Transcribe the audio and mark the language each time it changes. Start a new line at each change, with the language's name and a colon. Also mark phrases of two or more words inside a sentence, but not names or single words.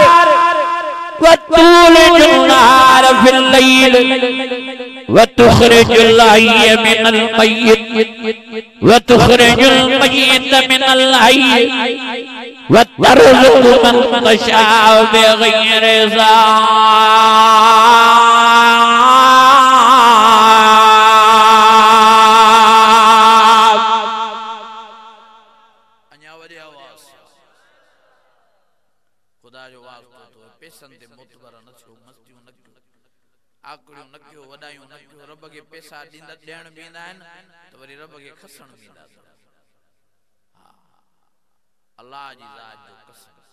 Arabic: و تولج النهار في الليل و تخرج الحي من الميت و تخرج الميت من الحي و ترزق من تشاء بغير حساب.
Sindhi: खुदा जो वास्तो तो पैसन ते मोतबर न थियो मस्तियूं न कयो आकड़ियूं न कयो वडायूं न कयो रब के पैसा ॾींदा ॾियण बींदा आहिनि त वरी रब के खसण बींदा हा अल्लाह जी ज़ात जो कसम